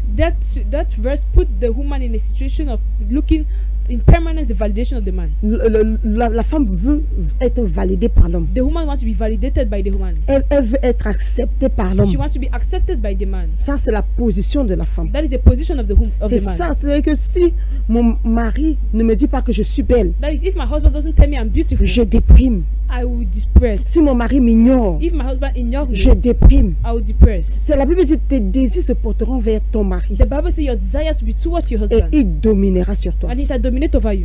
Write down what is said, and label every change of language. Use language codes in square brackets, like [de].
[en] That verse put the woman in a situation of looking in permanence the validation of the man. [fr] La femme veut être validée par l'homme. [en] The woman wants to be validated by the woman. [fr] Elle veut être acceptée par l'homme. [en] She wants to be accepted by the man. [fr] Ça, c'est la position de la femme. [en] That is the position of the [fr] C'est [en] man. [fr] ça, c'est-à-dire que si mon mari ne me dit pas que je suis belle, [en] That is, if my husband doesn't tell me I'm beautiful, [fr] je déprime. [en] I will depress. [fr] Si mon mari m'ignore, [en] If my husband ignores [fr] je [en] me, [fr] déprime. [en] I will depress. [fr] C'est la Bible dit tes désirs se porteront vers ton mari [en] The Bible says your desires will be towards your [fr] et [en] husband, [fr] il dominera sur toi. [en] and he shall dominate over you.